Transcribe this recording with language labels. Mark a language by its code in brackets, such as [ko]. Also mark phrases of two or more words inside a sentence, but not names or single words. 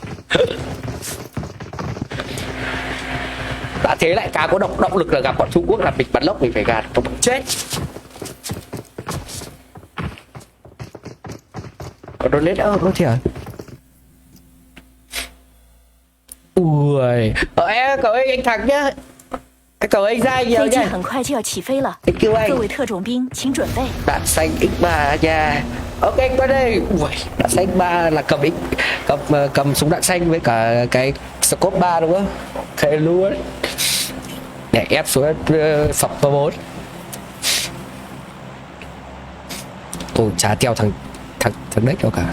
[vi] Đã thế lại càng có động lực là gặp bọn Trung Quốc là mình bắn lốc mình phải gạt nó chết. Còn nó lết nó thiệt. Ui em cảm ơn anh Thắng nhá. Anh Cậu anh ra nhiều [zh] 飞机 [vi] nha. [zh] 很快就要起飞了， [en] Thank you [zh] 各 [vi] anh. [zh] 位特种兵请准备。 [vi] Đạn xanh X3 nha. Ok anh qua đây. Ui, đạn xanh X3 là cầm súng đạn xanh với cả cái scope 3 đúng không? Thế luôn. Để ép xuống sập vào 4. Tôi chả theo thằng đấy đâu cả.